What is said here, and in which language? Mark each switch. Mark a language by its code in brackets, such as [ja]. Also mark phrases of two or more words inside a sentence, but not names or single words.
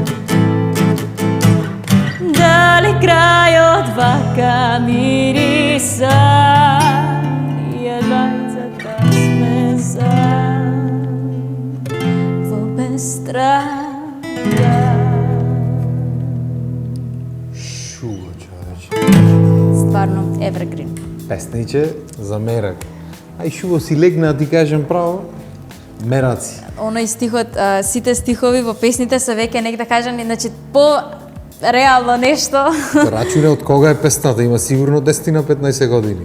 [mk] Da li kraj od vaka mirisa je dvajica ta smeza vo bestraga. Stvarno, evergreen. Песниче за мерак. Ај шуво си легна, ти кажем право, мераци. Оној стихот, сите стихови во песните се веќе негде кажани, значи по реално нешто. Рачуне од кога е песната, има сигурно 10 на 15 години.